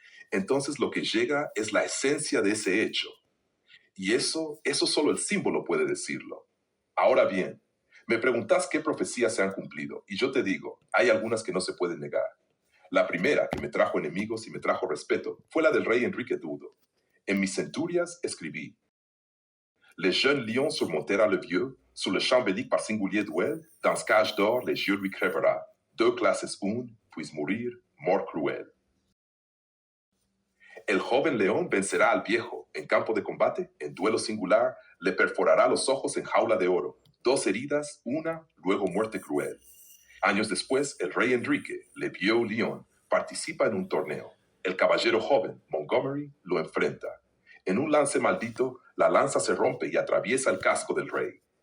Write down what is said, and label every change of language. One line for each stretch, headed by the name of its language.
Spanish: Entonces lo que llega es la esencia de ese hecho. Y eso solo el símbolo puede decirlo. Ahora bien, me preguntás qué profecías se han cumplido, y yo te digo, hay algunas que no se pueden negar. La primera, que me trajo enemigos y me trajo respeto, fue la del rey Enrique II.
French: En mis centurias escribí: Les jeunes lions surmontera le vieux, sur le champ bélique par singulier duel, dans cage d'or les yeux lui crèvera. Deux classes une, puis mourir, mort cruel.
Spanish: El joven león vencerá al viejo en campo de combate, en duelo singular, le perforará los ojos en jaula de oro. Dos heridas, una, luego muerte cruel. Años después, el rey Enrique,
French: le vieux lion,
Spanish: participa en un torneo. El caballero joven, Montgomery, lo enfrenta. En un lance maldito, la lanza se rompe y atraviesa el casco del rey.